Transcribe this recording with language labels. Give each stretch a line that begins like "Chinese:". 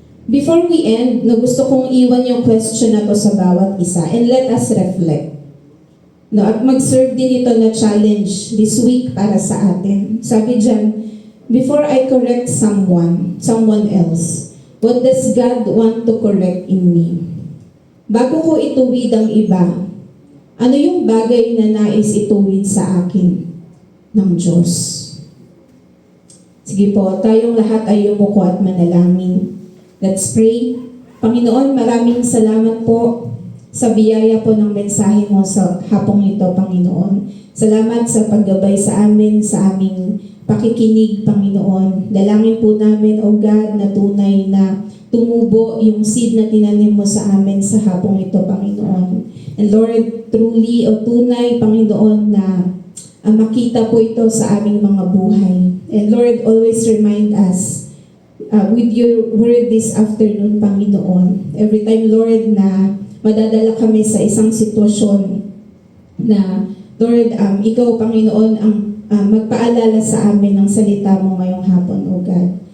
English: Before we end,
Filipino: gusto kong iwan yung question na to sa bawat isa
English: and let us reflect.
Filipino: At mag-serve din ito na
English: challenge this week
Filipino: para sa atin. Sabi dyan,
English: before I correct someone else, what does God want to correct in me?
Filipino: Bago ko ituwid ang iba, ano yung bagay na nais ituwid sa akin ng Diyos? Sige po, tayong lahat ay yumuko at manalangin.
English: Let's pray.
Filipino: Panginoon, maraming salamat po sa biyaya po ng mensahe mo sa hapong ito, Panginoon. Salamat sa paggabay sa amin, sa aming pakikinig, Panginoon. Dalangin po namin, O God, na tunay na tumubo yung seed na tinanim mo sa amin sa hapong ito, Panginoon.
English: And Lord, truly
Filipino: o tunay, Panginoon, na makita po ito sa aming mga buhay.
English: And Lord, always remind us with your word this afternoon, Panginoon. Every time, Lord,
Filipino: na madadala kami sa isang sitwasyon na, Lord, ikaw, Panginoon, ang magpaalala sa amin ng salita mo ngayong hapon, O God.